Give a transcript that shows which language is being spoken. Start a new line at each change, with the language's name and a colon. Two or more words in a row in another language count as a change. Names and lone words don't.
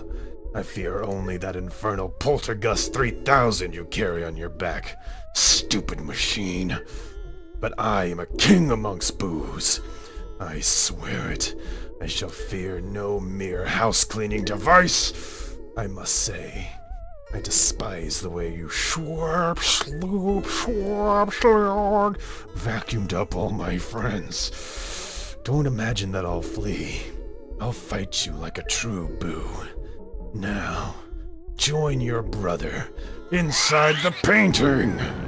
English: I fear only that infernal Poltergust 3000 you carry on your back. Stupid machine. But I am a king amongst boos. I swear it. I shall fear no mere house-cleaning device. I must say, I despise the way you schwarp, sloop, schwarp, slog, vacuumed up all my friends. Don't imagine that I'll flee. I'll fight you like a true boo. Now, join your brother inside the painting!